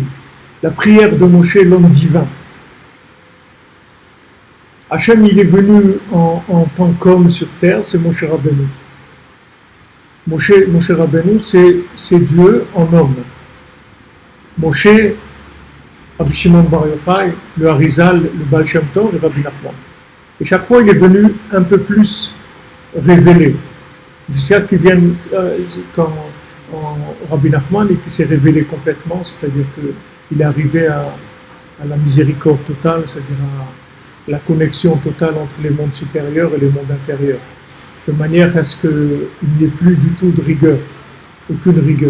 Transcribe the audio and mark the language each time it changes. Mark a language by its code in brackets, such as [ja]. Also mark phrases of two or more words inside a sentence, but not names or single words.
[fr] La prière de Moshe, l'homme divin. Hachem, il est venu en tant qu'homme sur terre, c'est Moshe Rabbeinu. Moshe Rabbeinu, c'est Dieu en homme. Moshe, Rabbi Shimon Bar Yochai, le Harizal, le Baal Shem Tov et Rabbi Nachman. Et chaque fois, il est venu un peu plus révélé. Jusqu'à qu'il vienne quand Rabbi Nachman et qui s'est révélé complètement, c'est-à-dire qu'il est arrivé à la miséricorde totale, c'est-à-dire à la connexion totale entre les mondes supérieurs et les mondes inférieurs, de manière à ce qu'il n'y ait plus du tout de rigueur, aucune rigueur.